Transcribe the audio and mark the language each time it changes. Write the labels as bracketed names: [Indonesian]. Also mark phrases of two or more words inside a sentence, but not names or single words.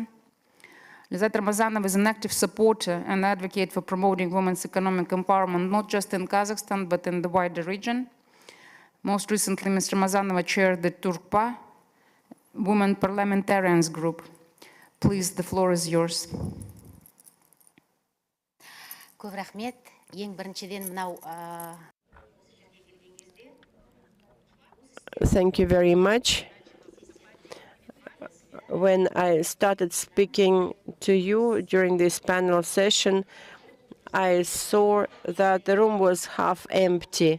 [English] Lezat Ramazanova is an active supporter and advocate for promoting women's economic empowerment, not just in Kazakhstan, but in the wider region. Most recently, Ms. Ramazanova chaired the Turkpa Women Parliamentarians Group. Please, the floor is yours. [Kazakh] Көп рахмет. Ең біріншіден мынау [English] Thank you very much. When I started speaking to you during this panel session, I saw that the room was half empty.